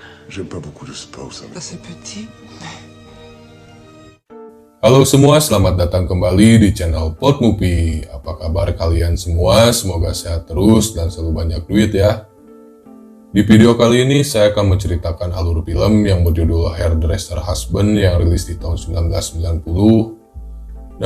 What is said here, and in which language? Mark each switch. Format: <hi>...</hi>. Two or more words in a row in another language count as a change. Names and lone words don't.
<fr>J'aime pas beaucoup le sport, ça. C'est petit.</fr> <id>Halo semua, selamat datang kembali di channel Potmovie. Apa kabar kalian semua? Semoga sehat terus dan selalu banyak duit ya. Di video kali ini saya akan menceritakan alur film yang berjudul Hairdresser Husband yang rilis di tahun 1990.</id>